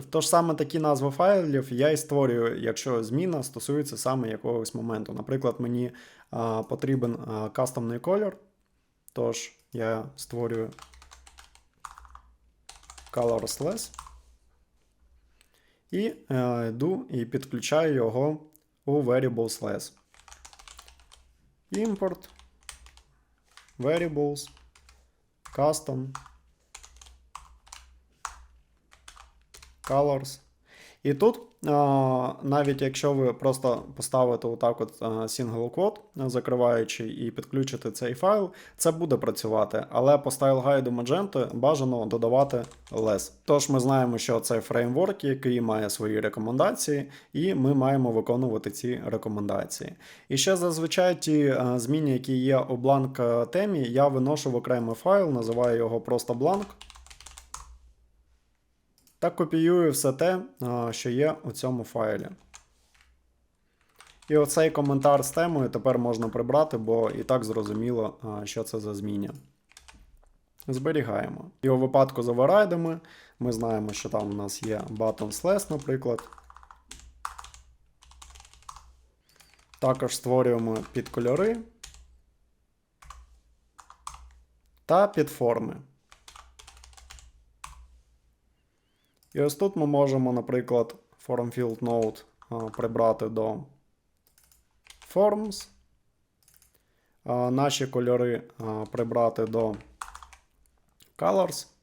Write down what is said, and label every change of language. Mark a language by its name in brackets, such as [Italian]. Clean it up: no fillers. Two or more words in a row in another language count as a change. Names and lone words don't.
[Ukrainian] Тож саме такі назви файлів я і створюю, якщо зміна стосується саме якогось моменту. Наприклад, мені потрібен кастомний колір, тож я створюю colorless і йду і підключаю його у variables-less. [English] Import variables, custom, colors. [Ukrainian] І тут, навіть якщо ви просто поставите отак от [English] single quote, [Ukrainian] закриваючи і підключите цей файл, це буде працювати. Але по стайл-гайду Magento бажано додавати less. Тож ми знаємо, що це фреймворк, який має свої рекомендації, і ми маємо виконувати ці рекомендації. І ще зазвичай ті зміни, які є у blank темі, я виношу в окремий файл, називаю його просто blank. Та копіюю все те, що є у цьому файлі. І оцей коментар з темою тепер можна прибрати, бо і так зрозуміло, що це за зміння. Зберігаємо. І у випадку з оверрайдами ми знаємо, що там у нас є buttons-less, наприклад. Також створюємо підкольори та підформи. І ось тут ми можемо, наприклад, [English] Form Field Node [Ukrainian] прибрати до Forms, наші кольори прибрати до Colors.